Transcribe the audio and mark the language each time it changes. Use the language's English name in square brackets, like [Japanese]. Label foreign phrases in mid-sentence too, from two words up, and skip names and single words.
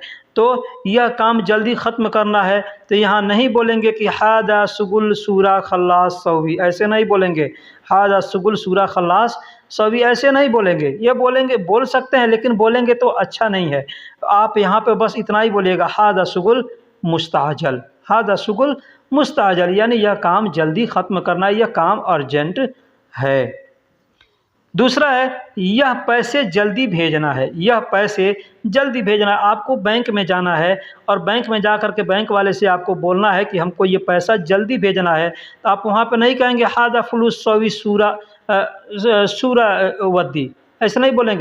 [Hindi] तो यह काम जल्दी ख़त्म करना है, तो यहाँ नहीं बोलेंगे कि [Arabic] هذا شغل سرعة خلاص سوي, [Hindi] ऐसे नहीं बोलेंगे। [Arabic] هذا شغل سرعة خلاص سوي [Hindi] ऐसे नहीं बोलेंगे। ये बोलेंगे, बोल सकते हैं, लेकिन बोलेंगे तो अच्छा नहीं है। आप यहाँ पे बस इतना ही बोलिएगा [Arabic] هذا شغل مستعجل, هذا شغل مستعجل, [Hindi] यानी यह काम जल्दी ख़त्म करना है, यह काम अर्जेंट है। दूसरा है यह पैसे जल्दी भेजना है। यह पैसे जल्दी भेजना है, आपको बैंक में जाना है और बैंक में जा कर के बैंक वाले से आपको बोलना है कि हमको ये पैसा जल्दी भेजना है, तो आप वहाँ पे नहीं कहेंगे [Arabic] هذا فلوس سوي سرعة سرعة ودي, [Hindi] ऐसे नहीं बोलेंगे।